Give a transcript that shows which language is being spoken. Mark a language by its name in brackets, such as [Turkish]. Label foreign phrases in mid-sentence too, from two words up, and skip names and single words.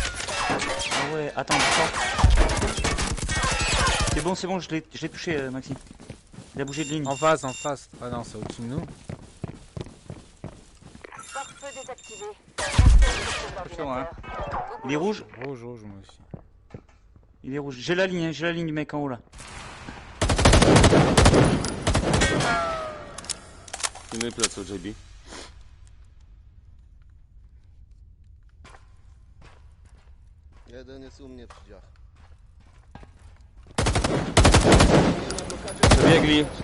[French] Ah ouais, attends, c'est bon, je l'ai touché, Maxime. Il a bougé de ligne. En face. Ah non, c'est au-dessus de nous. Pare-feu désactivé. Attention, hein. Il est rouge? Rouge, moi aussi. Il est rouge. J'ai la ligne du mec en haut là. [Polish] Pilnuj pleców, JB. Jeden jest u mnie przy drzwiach. Przebiegli.